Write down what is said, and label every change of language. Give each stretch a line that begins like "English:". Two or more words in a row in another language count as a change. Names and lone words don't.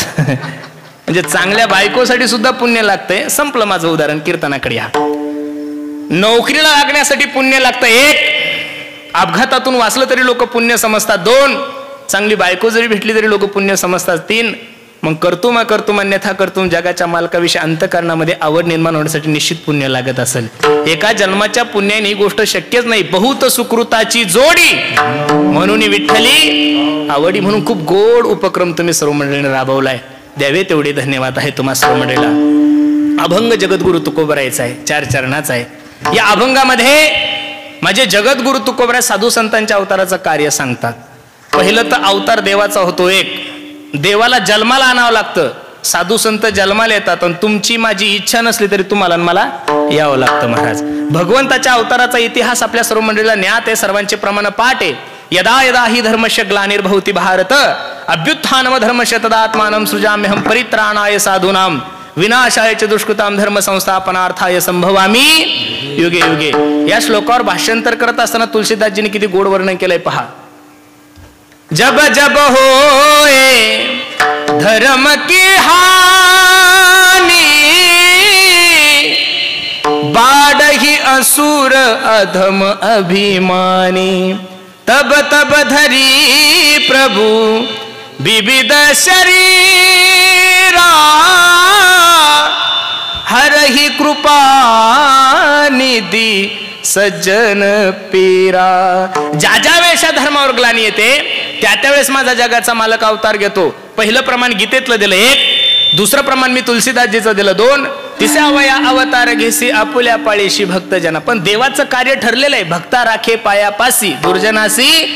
Marathi: म्हणजे चांगल्या बायकोसाठी सुद्धा पुण्य लागतंय. संपलं माझं उदाहरण. कीर्तनाकडे या. नोकरीला लागण्यासाठी पुण्य लागतं 1, अपघातातून वाचलं तरी लोक पुण्य समजतात 2, चांगली बायको जरी भेटली तरी लोक पुण्य समजतात 3.
Sanskrit: मग कर्तुम कर्तुम अन्यथा कर्तुम,
Marathi: जगाच्या मालकाविषयी अंतःकरणामध्ये आवड निर्माण होण्यासाठी निश्चित पुण्य लागत असेल. एका जन्माच्या पुण्याने ही गोष्ट शक्यच नाही. बहुत सुकृताची जोडी म्हणून विठ्ठली आवडी, म्हणून खूप गोड उपक्रम तुम्ही सर्व मंडळीने राबवलाय. द्यावे तेवढे धन्यवाद आहे तुम्हा सर्व मंडळीला. अभंग जगद्गुरु तुकोबरायचा आहे, 4 चरणाचा आहे. या अभंगामध्ये माझे जगद्गुरु तुकोबराय साधू संतांच्या अवताराचं कार्य सांगतात. पहिलं तर अवतार देवाचा होतो. 1, देवाला जन्माला आणावं लागतं. साधू संत जन्माला येतात आणि तुमची माझी इच्छा नसली तरी तुम्हाला मला यावं लागतं महाराज. भगवंताच्या अवताराचा इतिहास आपल्या सर्व मंडळीला ज्ञात आहे, सर्वांचे प्रमाण पाठ आहे.
Sanskrit: यदा यदा हि धर्मस्य ग्लानिर्भवति भारत अभ्युत्थानम धर्मस्य तदात्मानं सृजाम्यहं परित्राणाय साधूनां विनाशाय च दुष्कृतां धर्म संस्थापनार्थाय संभवामी युगे युगे.
Marathi: या श्लोकावर भाषांतर करत असताना तुलसीदासजींनी किती गोड वर्णन केलंय पहा.
Awadhi: जब जब होए धर्म की हानि बाढ़हि असुर अधम अभिमानी, तब तब धरी प्रभु विविध शरीरा हरहि कृपा निधी सज्जन पीरा.
Marathi: ज्या ज्या वेळेस धर्मावर ग्लानी येते त्या त्यावेळेस माझा जगाचा मालक अवतार घेतो. पहिलं प्रमाण गीतेतलं दिलं 1, दुसरं प्रमाण मी तुलसीदासजीचं दिलं 2, तिसऱ्या वया अवतार घेसी आपुल्या पाळीशी भक्तजना. पण देवाचं कार्य ठरलेलं आहे. भक्ता राखे पायापासी दुर्जनासी.